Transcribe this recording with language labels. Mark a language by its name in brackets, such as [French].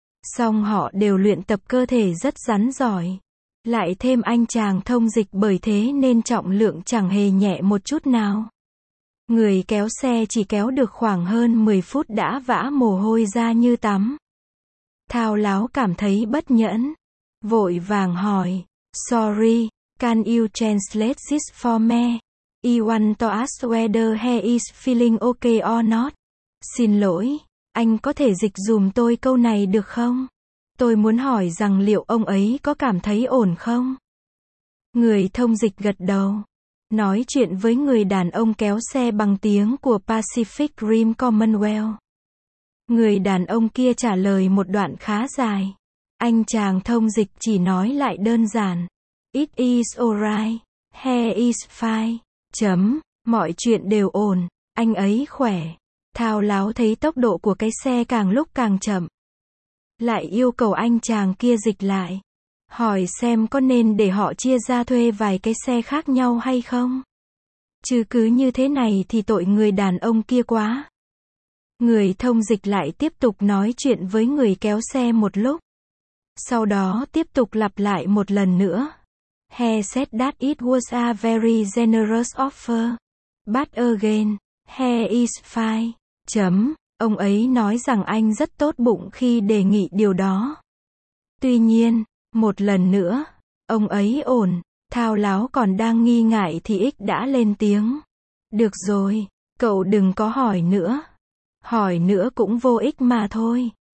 [Vietnamese] Song họ đều luyện tập cơ thể rất rắn giỏi. Lại thêm anh chàng thông dịch, bởi thế nên trọng lượng chẳng hề nhẹ một chút nào. Người kéo xe chỉ kéo được khoảng hơn 10 phút đã vã mồ hôi ra như tắm. Thao láo cảm thấy bất nhẫn. Vội vàng hỏi. [English] Sorry, can you translate this for me? I want to ask whether he is feeling okay or not. [Vietnamese] Xin lỗi, anh có thể dịch dùm tôi câu này được không? Tôi muốn hỏi rằng liệu ông ấy có cảm thấy ổn không? Người thông dịch gật đầu. Nói chuyện với người đàn ông kéo xe bằng tiếng của Pacific Rim Commonwealth. Người đàn ông kia trả lời một đoạn khá dài. Anh chàng thông dịch chỉ nói lại đơn giản. [English] It is alright. He is fine. [Vietnamese] Chấm. Mọi chuyện đều ổn. Anh ấy khỏe. Thao láo thấy tốc độ của cái xe càng lúc càng chậm. Lại yêu cầu anh chàng kia dịch lại. Hỏi xem có nên để họ chia ra thuê vài cái xe khác nhau hay không? Chứ cứ như thế này thì tội người đàn ông kia quá. Người thông dịch lại tiếp tục nói chuyện với người kéo xe một lúc. Sau đó tiếp tục lặp lại một lần nữa. [English] He said that it was a very generous offer. But again, he is fine. [Vietnamese] Chấm. Ông ấy nói rằng anh rất tốt bụng khi đề nghị điều đó. Tuy nhiên, một lần nữa, ông ấy ổn, thao láo còn đang nghi ngại thì X đã lên tiếng. Được rồi, cậu đừng có hỏi nữa. Hỏi nữa cũng vô ích mà thôi.